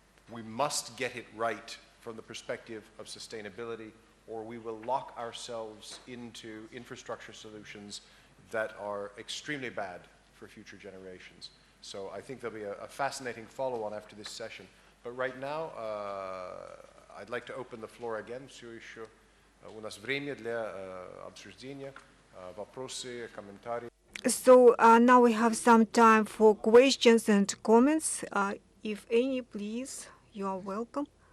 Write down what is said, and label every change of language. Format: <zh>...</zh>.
<en>We must get it right from the perspective of sustainability, or we will lock ourselves into infrastructure solutions that are extremely bad for future generations. So I think there'll be a fascinating follow-on after this session. But right now, I'd like to open the floor again.</en> <ru>Все еще у нас время для обсуждения, вопросы, комментарии.</ru> <en>So now we have some time for questions and comments. If any, please, you are welcome.</en>